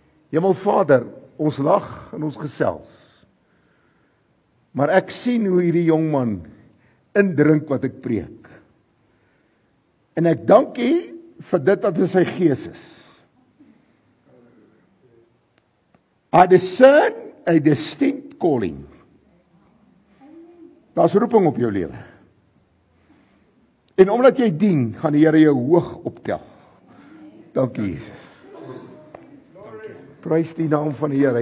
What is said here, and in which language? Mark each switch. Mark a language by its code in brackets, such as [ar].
[af] Hemelvader, ons lag en ons gesels. Maar ek sien hoe hierdie jong man indrink wat ek preek. En ek dank U vir dit wat in sy gees is. [en] I discern a distinct calling. [af] Daar's roeping op jou lewe. En omdat jy dien, gaan die Here jou hoog optel. Dankie Jesus. Prys die naam van die Here.